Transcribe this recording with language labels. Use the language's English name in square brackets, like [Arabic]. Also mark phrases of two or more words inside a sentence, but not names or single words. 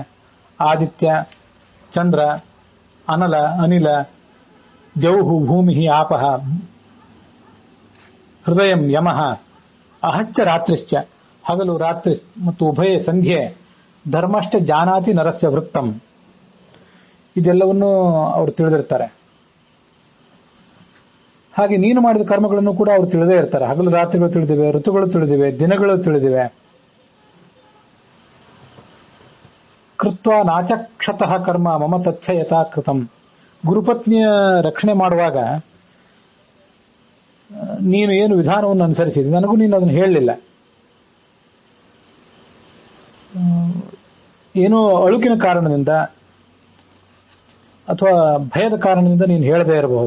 [Sanskrit] ಆದಿತ್ಯ, ಚಂದ್ರ, ಅನಿಲ, ದ್ಯೌಹು, ಭೂಮಿ, ಆಪಃ, ಹೃದಯಂ, ಯಮಃ, ಅಹಶ್ಚ ರಾತ್ರಿಶ್ಚ, [Kannada] ಹಗಲು ರಾತ್ರಿ ಮತ್ತು ಉಭಯ ಸಂಧ್ಯೆ, [Sanskrit] ಧರ್ಮಶ್ಚ ಜಾನಾತಿ ನರಸ್ಯ ವೃತ್ತಂ, [Kannada] ಇದೆಲ್ಲವನ್ನೂ ಅವರು ತಿಳಿದಿರ್ತಾರೆ. ಹಾಗೆ ನೀನು ಮಾಡಿದ ಕರ್ಮಗಳನ್ನು ಕೂಡ ಅವರು ತಿಳಿದೇ ಇರ್ತಾರೆ. ಹಗಲು ರಾತ್ರಿಗಳು ತಿಳಿದಿವೆ, ಋತುಗಳು ತಿಳಿದಿವೆ, ದಿನಗಳು ತಿಳಿದಿವೆ. [Sanskrit] ಕೃತ್ವ ನಾಚಕ್ಷತಃ ಕರ್ಮ ಮಮ ತಚ್ಛ ಯಥಾ ಕೃತಂ. [Kannada] ಗುರುಪತ್ನಿಯ ರಕ್ಷಣೆ ಮಾಡುವಾಗ ನೀನು ಏನು ವಿಧಾನವನ್ನು ಅನುಸರಿಸಿದೆ, ನನಗೂ ನೀನು ಅದನ್ನು ಹೇಳಲಿಲ್ಲ. ಏನೋ ಅಳುಕಿನ ಕಾರಣದಿಂದ ಅಥವಾ ಭಯದ ಕಾರಣದಿಂದ ನೀನು ಹೇಳದೇ ಇರಬಹುದು.